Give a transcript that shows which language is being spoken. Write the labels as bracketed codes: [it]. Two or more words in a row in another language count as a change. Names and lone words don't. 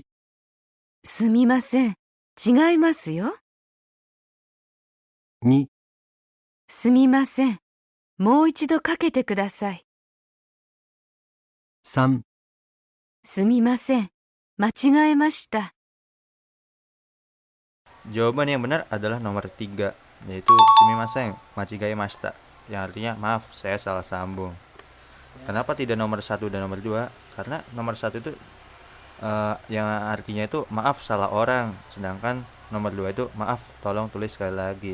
[ja] すみません、違いますよ。 2、すみません、もう一度かけてください。 3、すみません、間違えました。 [id] Jawaban yang benar adalah nomor 3, yaitu [ja] すみません間違えました, [id] yang artinya maaf, saya salah sambung. Kenapa tidak nomor 1 dan nomor 2? Karena nomor 1 itu yang artinya itu maaf salah orang, sedangkan nomor 2 itu maaf tolong tulis sekali lagi.